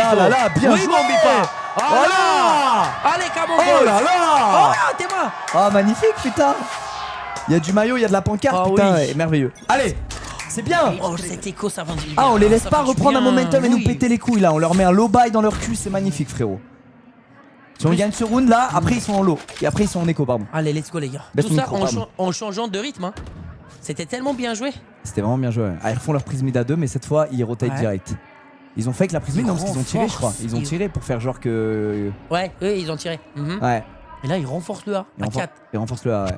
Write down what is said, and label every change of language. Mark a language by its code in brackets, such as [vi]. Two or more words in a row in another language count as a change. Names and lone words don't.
[fr] Bipo. là là, bien Oui, joué. mon Bipo. Voilà. Allez, Camon. Oh là là. Oh, t'es moi. Oh magnifique putain. Il y a du maillot, il y a de la pancarte, Oh, putain, oui. et merveilleux. Allez, c'est bien. Oh, cet écho, ça va du bien. Ah, on les laisse Ça pas fait du reprendre un bien. momentum et nous Oui. péter les couilles là. On leur met un [en] low buy [fr] dans leur cul, c'est magnifique frérot. Si on gagne ce round là, après ils sont en low. Et après ils sont en écho, pardon. Allez, [en] let's go, [fr] les gars. Baisse Tout ton ça micro, pardon. en changeant de rythme. Hein. C'était tellement bien joué. C'était vraiment bien joué. Ah, ils refont leur prise mid à 2, mais cette fois ils rotate Ouais. direct. Ils ont fait avec la prise mid, non, parce qu'ils ont tiré, je crois. Ils ont Ils- tiré pour faire genre que. Ouais, eux, ils ont tiré. Mhm. Ouais. Et là, ils renforcent le A à 4. Ils renforcent le A, ouais.